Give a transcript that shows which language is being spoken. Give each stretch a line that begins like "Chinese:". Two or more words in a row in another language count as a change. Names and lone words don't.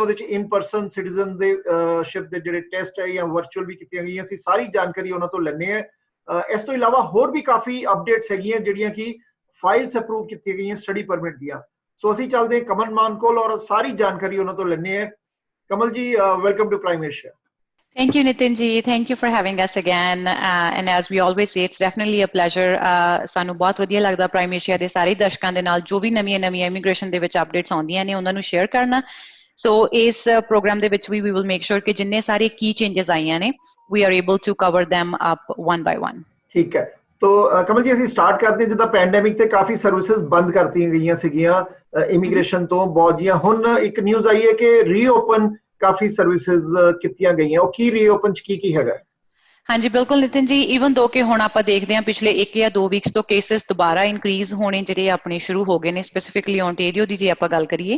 Punjabi: ਉਹਦੇ 'ਚ
English: in person
Punjabi: ਸਿਟੀਜ਼ਨ ਦੇ ਸ਼ਿਪ ਦੇ ਜਿਹੜੇ ਟੈਸਟ ਹੈ ਜਾਂ ਵਰਚੁਅਲ ਵੀ ਕੀਤੀਆਂ ਗਈਆਂ। ਅਸੀਂ ਸਾਰੀ ਜਾਣਕਾਰੀ ਉਹਨਾਂ ਤੋਂ ਲੈਂਦੇ ਹਾਂ। ਇਸ ਤੋਂ ਇਲਾਵਾ ਹੋਰ ਵੀ ਕਾਫੀ ਅਪਡੇਟਸ ਹੈਗੀਆਂ ਜਿਹੜੀਆਂ ਕਿ ਫਾਈਲਸ ਅਪਰੂਵ ਕੀਤੀਆਂ ਗਈਆਂ
English: study permit
Punjabi: ਦੀਆਂ। ਸੋ ਅਸੀਂ ਚੱਲਦੇ ਹਾਂ ਕਮਲ ਮਾਨ ਕੋਲ ਔਰ ਸਾਰੀ ਜਾਣਕਾਰੀ ਉਹਨਾਂ ਤੋਂ ਲੈਂਦੇ ਹਾਂ।
English: Kamal ji, welcome to Prime Asia. Thank you, Nitin ji. Thank you for having us again. And as we always say, it's definitely a pleasure.
Punjabi: ਸਾਨੂੰ ਬਹੁਤ ਵਧੀਆ ਲੱਗਦਾ ਪ੍ਰਾਈਮ ਏਸ਼ੀਆ ਦੇ ਸਾਰੇ ਦਰਸ਼ਕਾਂ ਦੇ ਨਾਲ ਜੋ ਵੀ ਨਵੀਆਂ ਇਮੀਗ੍ਰੇਸ਼ਨ ਦੇ ਵਿੱਚ ਅਪਡੇਟਸ ਆਉਂਦੀਆਂ ਨੇ ਉਹਨਾਂ ਨੂੰ ਸ਼ੇਅਰ ਕਰਨਾ। ਸੋ ਇਸ ਪ੍ਰੋਗਰਾਮ ਦੇ ਵਿੱਚ ਵੀ
English: we will make sure
Punjabi: ਕਿ ਜਿੰਨੇ ਸਾਰੇ ਕੀ ਚੇਂਜਸ ਆਈਆਂ ਨੇ
English: we are able to cover them up one by one.
Punjabi: ਠੀਕ ਹੈ। ਤੋ ਕਮਲ ਜੀ, ਅਸੀਂ ਸਟਾਰਟ ਕਰਦੇ ਹਾਂ। ਜਿੱਦਾਂ ਪੈਂਡੇਮਿਕ ਤੇ ਕਾਫੀ ਸਰਵਿਸਿਜ਼ ਬੰਦ ਕਰਤੀਆਂ ਗਈਆਂ ਸੀਗੀਆਂ ਇਮੀਗ੍ਰੇਸ਼ਨ ਤੋਂ ਬਹੁਤ ਜੀਆਂ। ਹੁਣ ਇੱਕ ਨਿਊਜ਼ ਆਈ ਹੈ ਕਿ ਰੀਓਪਨ ਕਾਫੀ ਸਰਵਿਸਿਜ਼ ਕੀਤੀਆਂ ਗਈਆਂ। ਉਹ ਕੀ ਰੀਓਪਨ 'ਚ ਕੀ ਹੈਗਾ? ਹਾਂਜੀ ਬਿਲਕੁਲ ਨਿਤਿਨ ਜੀ,
English: even though
Punjabi: ਕਿ ਹੁਣ ਆਪਾਂ ਦੇਖਦੇ ਹਾਂ ਪਿਛਲੇ 1 ਜਾਂ 2 ਵੀਕਸ ਤੋਂ ਕੇਸਿਸ ਦੁਬਾਰਾ ਇਨਕਰੀਜ਼ ਹੋਣੇ ਜਿਹੜੇ ਆਪਣੇ ਸ਼ੁਰੂ ਹੋ ਗਏ ਨੇ, ਸਪੈਸੀਫਿਕਲੀ ਓਨਟਾਰੀਓ ਦੀ ਜੇ ਆਪਾਂ ਗੱਲ ਕਰੀਏ।